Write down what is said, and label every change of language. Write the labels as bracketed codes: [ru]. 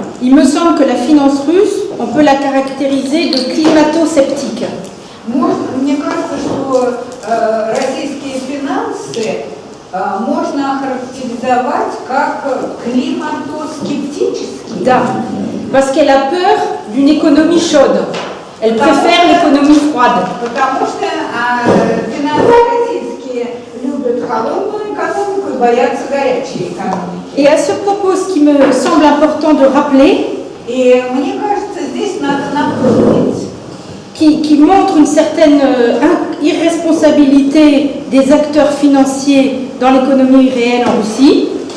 [fr] il me semble que la finance russe, on peut la caractériser de climato-sceptique. [ru] мне кажется, что российские финансы можно охарактеризовать как климатоскептические. Да, [fr] parce qu'elle a peur d'une économie chaude. Elle préfère l'économie froide. [ru] Потому что финансы российские любят холодную экономику и боятся горячей экономики. [fr] Et à ce propos, ce qui me semble important de rappeler, [ru] И мне кажется, здесь надо напомнить, [fr] qui montre une certaine irresponsabilité des acteurs financiers dans l'économie réelle en Russie,